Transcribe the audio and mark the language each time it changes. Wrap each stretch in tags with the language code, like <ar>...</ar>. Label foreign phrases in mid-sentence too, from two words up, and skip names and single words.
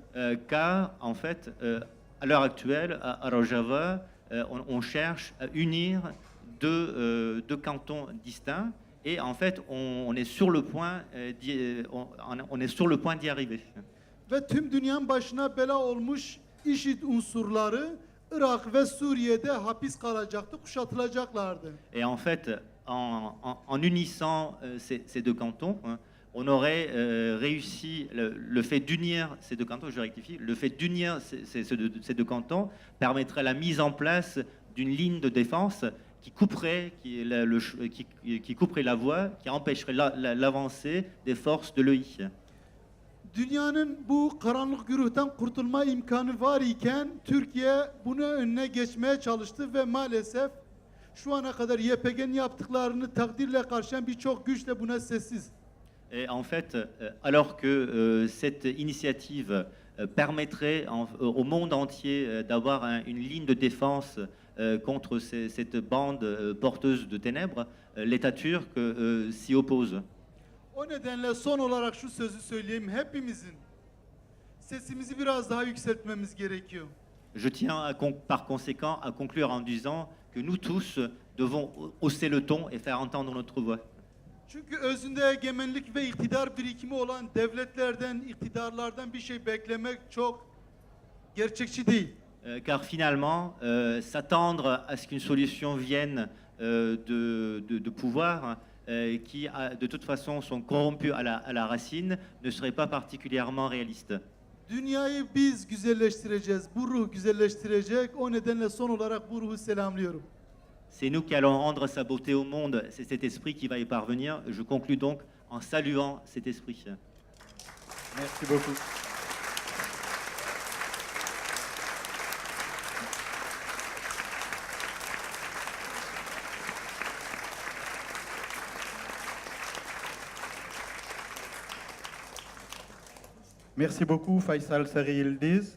<fr>Car, en fait, à l'heure actuelle, à Rojava, on cherche à unir deux cantons distincts. Et en fait, on est sur le point d'y arriver.</fr> <tr>Ve tüm dünyanın başına bela olmuş IŞİD unsurları Irak ve Suriye'de hapis kalacaktı, kuşatılacaklardı.</tr> <fr>Et en fait, en unissant ces deux cantons, hein, on aurait réussi le fait d'unir ces deux cantons, je rectifie, le fait d'unir ces deux cantons permettrait la mise en place d'une ligne de défense qui couperait, qui couperait la voie, qui empêcherait l'avancée des forces de l'EI.</fr> <tr>Dünyanın bu karanlık güruhtan kurtulma imkanı var iken Türkiye bunu önüne geçmeye çalıştı ve maalesef şu ana kadar YPG'nin yaptıklarını takdirle karşılayan birçok güç de buna sessiz.</tr> <fr>Et en fait, alors que cette initiative permettrait au monde entier d'avoir une ligne de défense contre cette bande porteuse de ténèbres, l'État turc s'y oppose.</fr> <tr>O nedenle son olarak şu sözü söyleyeyim. Hepimizin sesimizi biraz daha yükseltmemiz gerekiyor.</tr> <fr>Je tiens par conséquent à conclure en disant que nous tous devons hausser le ton et faire entendre notre voix.</fr> <tr>Çünkü özünde egemenlik ve iktidar birikimi olan devletlerden, iktidarlardan bir şey beklemek çok gerçekçi değil.</tr> <fr>Car finalement, s'attendre à ce qu'une solution vienne de pouvoirs qui, de toute façon, sont corrompus à la racine, ne serait pas particulièrement réaliste.</fr> <tr>Dünyayı biz güzelleştireceğiz. Bu ruh güzelleştirecek. O nedenle son olarak bu ruhu selamlıyorum.</tr> <fr>C'est nous qui allons rendre sa beauté au monde, c'est cet esprit qui va y parvenir. Je conclus donc en saluant cet esprit. Merci beaucoup. Merci beaucoup Faisal Sarı Yildiz.</fr>